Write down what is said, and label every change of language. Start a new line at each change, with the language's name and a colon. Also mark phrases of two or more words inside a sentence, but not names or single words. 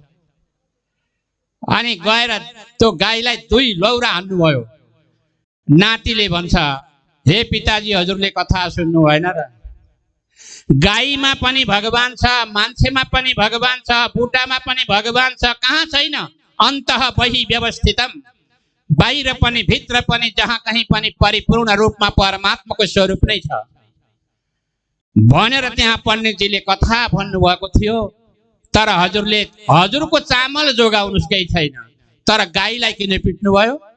Nepali: अनि गएर त्यो गाईलाई 2 लौरा हान्नुभयो। नातिले भन्छ, हे पिताजी हजुरले कथा सुन्नु भएन र? गाईमा पनि भगवान छ, मान्छेमा पनि भगवान छ, बुटामा पनि भगवान छ, कहाँ छैन?
Sanskrit: अन्तः बहि व्यवस्थितम,
Nepali: बाहिर पनि भित्र पनि जहाँ कहीँ पनि परिपूर्ण रूपमा परमात्माको स्वरूप नै छ भनेर त्यहाँ पण्डितजीले कथा भन्नुभएको थियो। तर हजुरले हजुरको चामल जोगाउनुस् केही छैन, तर गाईलाई किन पिट्नुभयो?